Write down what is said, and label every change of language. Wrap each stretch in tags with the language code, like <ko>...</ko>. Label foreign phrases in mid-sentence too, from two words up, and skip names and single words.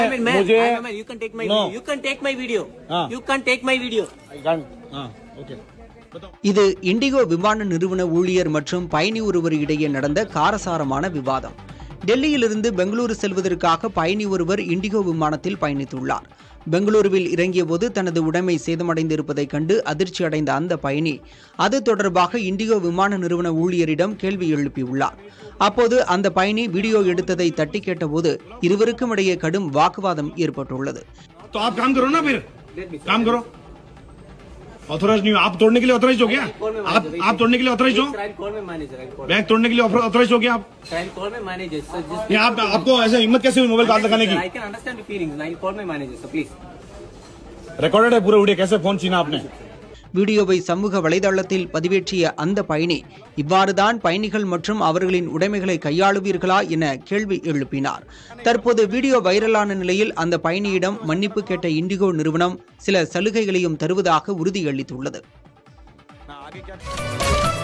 <en>You can take my video. You can take my video. You can take my video. Okay.</en> <ta>இது இண்டிகோ விமான நிறுவன ஊழியர் மற்றும் பயணி ஒருவர் இடையே நடந்த காரசாரமான விவாதம். டெல்லியிலிருந்து பெங்களூரு செல்வதற்காக பயணி ஒருவர் இண்டிகோ விமானத்தில் பயணித்துள்ளார். பெங்களூருவில் இறங்கிய போது தனது உடைமை சேதமடைந்திருப்பதைக் கண்டு அதிர்ச்சி அடைந்த அந்த பயணி அது தொடர்பாக இண்டிகோ விமான நிறுவன ஊழியரிடம் கேள்வி எழுப்பியுள்ளார். அப்போது அந்த பயணி வீடியோ எடுத்ததை தட்டி கேட்டபோது இருவருக்கும் இடையே கடும் வாக்குவாதம் ஏற்பட்டுள்ளது.</ta> <hi>ऑथराइज नहीं हो आप तोड़ने के लिए ऑथराइज हो गया आप तोड़ने के लिए ऑथराइज हो बैंक तोड़ने के लिए ऑथराइज हो गया आप आपको ऐसे हिम्मत कैसे हुई मोबाइल हाथ लगाने की रिकॉर्डेड है पूरा वीडियो कैसे फोन छीना आपने</hi> <ta>வீடியோவை சமூக வலைதளத்தில் பதிவேற்றிய அந்த பயணி இவ்வாறுதான் பயணிகள் மற்றும் அவர்களின் உடைமைகளை கையாளுவீர்களா என கேள்வி எழுப்பினார். தற்போது வீடியோ வைரலான நிலையில் அந்த பயணியிடம் மன்னிப்பு கேட்ட இண்டிகோ நிறுவனம் சில சலுகைகளையும் தருவதாக உறுதியளித்துள்ளது.</ta>